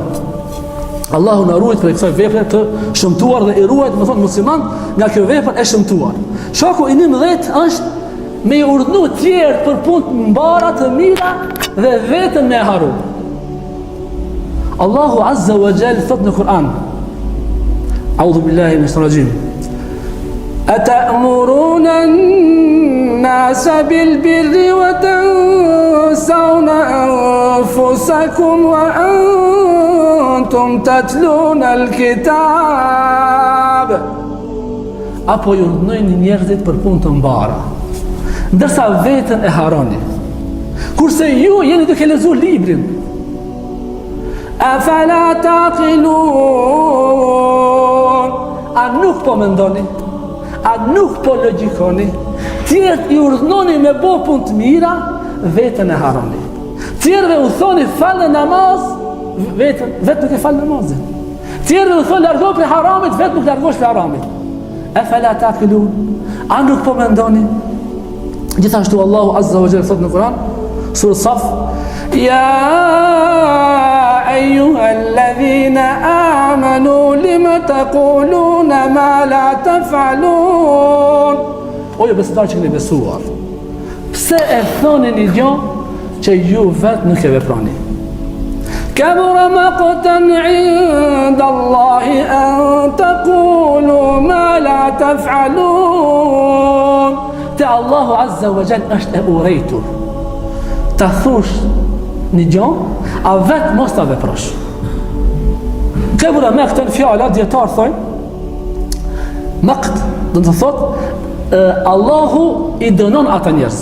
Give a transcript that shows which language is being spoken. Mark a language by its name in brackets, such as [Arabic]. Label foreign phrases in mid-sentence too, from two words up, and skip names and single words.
[Albanian] Allahu na ruajt për kësaj vepre të shëmtuar dhe i ruajt, më thonë musliman, nga kjo vepër e shëmtuar. Shoku i 19 është me i urdhnu tjerë për punë të mbara të mira dhe vetën me haru. [Arabic] الله عز وجل [Albanian] thot në Kur'an, [Arabic] أعوذ بالله من الرجيم, "أتأمرون الناس بالبر وتنسون أنفسكم وأنتم تتلون الكتاب." [Albanian] Apo ju urdhnojnë njerëzit për punë të mbara, ndërsa vetën e haroni. Kurse ju jeni duke lexuar librin. [Arabic] أفلا تعقلون. [Albanian] A nuk po mendoni? A nuk po logjikoni? Tjerët i urdhnoni me bë punë të mira, vetën e haroni. Tjerëve u thoni falë namaz, vetë nuk e fal namazin. Tjerëve u thoni largo prej haramit, vetë nuk largosh prej haramit. [Arabic] أفلا تعقلون. [Albanian] A nuk po mendoni? [Arabic] Gjithashtu الله عز وجل [Albanian] thot në Kur'an, Surë Saf, [Arabic] "يا أيها الذين آمنوا لم تقولون ما لا تفعلون." [Albanian] O ju besimtarë që keni besuar, pse e thoni një gjë që ju vetë nuk e veproni? [Arabic] كبر مقتا عند الله أن تقولوا ما لا تفعلون. [Albanian] Te [Arabic] الله عز وجل [Albanian] është e urejtur ta thush një gjë, a vetë mos ta veprosh. [Arabic] كبر مقتا [Albanian] fjala dietar thonë, maqt do të thotë Allahu i dënon ata njerëz.